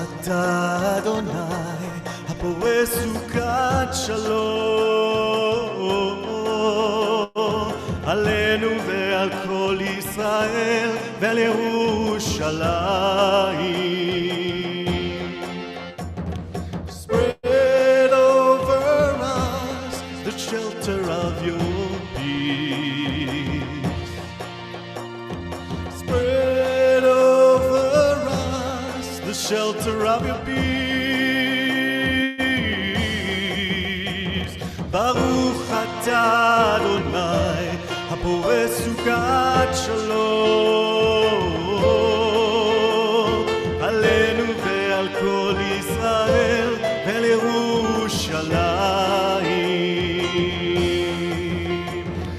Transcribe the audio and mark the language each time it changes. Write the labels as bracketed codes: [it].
[he] אדוני הפורס סוכת שלום עלינו ועל כל ישראל ועל ירושלים. [en] Spread over us the shelter of your peace. Spread over us the shelter of your peace. [he] Baruch atah Adonai הפורס סוכת שלום עלינו ועל כל ישראל ועל ירושלים.